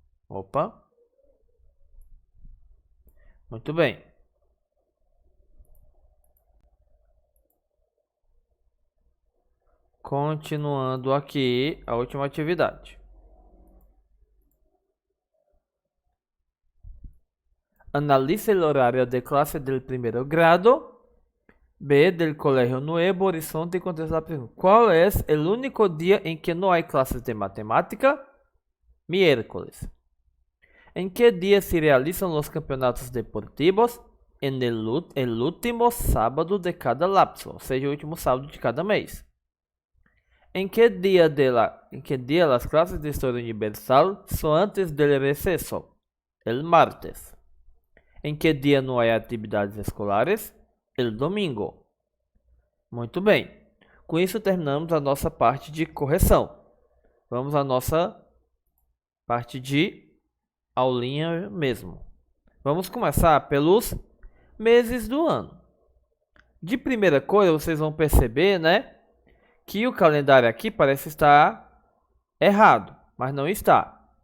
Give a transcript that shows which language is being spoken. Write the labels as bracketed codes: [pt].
[pt] Opa. Muito bem. Continuando aqui a última atividade. [es] Analice el horario de clase del primer grado. B. Del Colegio Nuevo Horizonte y contesta la pregunta. ¿Cuál es el único día en que no hay clases de matemática? Miércoles. ¿En qué día se realizan los campeonatos deportivos? En el último sábado de cada lapso, o sea, el último sábado de cada mes. ¿En qué día las clases de historia universal son antes del receso? El martes. ¿En qué día no hay actividades escolares? El domingo. [pt] Muito bem. Com isso terminamos a nossa parte de correção. Vamos à nossa parte de aulinha mesmo. Vamos começar pelos meses do ano. De primeira coisa, vocês vão perceber, né, que o calendário aqui parece estar errado, mas não está.